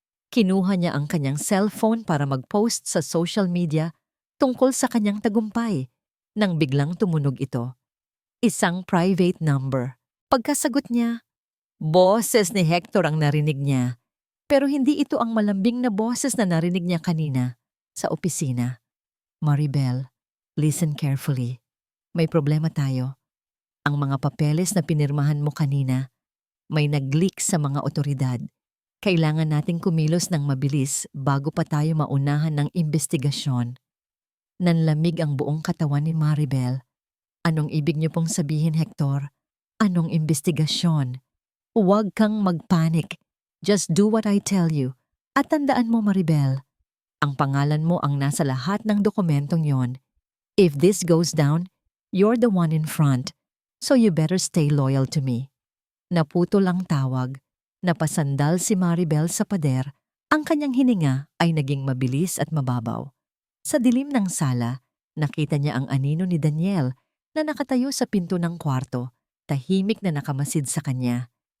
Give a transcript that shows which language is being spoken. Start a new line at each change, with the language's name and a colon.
Filipino: Kinuha niya ang kanyang cellphone para mag-post sa social media tungkol sa kanyang tagumpay, nang biglang tumunog ito. Isang private number. Pagkasagot niya, boses ni Hector ang narinig niya. Pero hindi ito ang malambing na boses na narinig niya kanina sa opisina.
English: Maribel, listen carefully.
Filipino: May problema tayo. Ang mga papeles na pinirmahan mo kanina, may nag-leak sa mga otoridad. Kailangan nating kumilos ng mabilis bago pa tayo maunahan ng investigasyon. Nanlamig ang buong katawan ni Maribel. Anong ibig niyo pong sabihin, Hector? Anong investigasyon? Huwag kang magpanik.
English: Just do what I tell you.
Filipino: At tandaan mo, Maribel, ang pangalan mo ang nasa lahat ng dokumentong yon.
English: If this goes down, you're the one in front, so you better stay loyal to me.
Filipino: Naputol ang tawag, napasandal si Maribel sa pader, ang kanyang hininga ay naging mabilis at mababaw. Sa dilim ng sala, nakita niya ang anino ni Daniel na nakatayo sa pinto ng kwarto, tahimik na nakamasid sa kanya.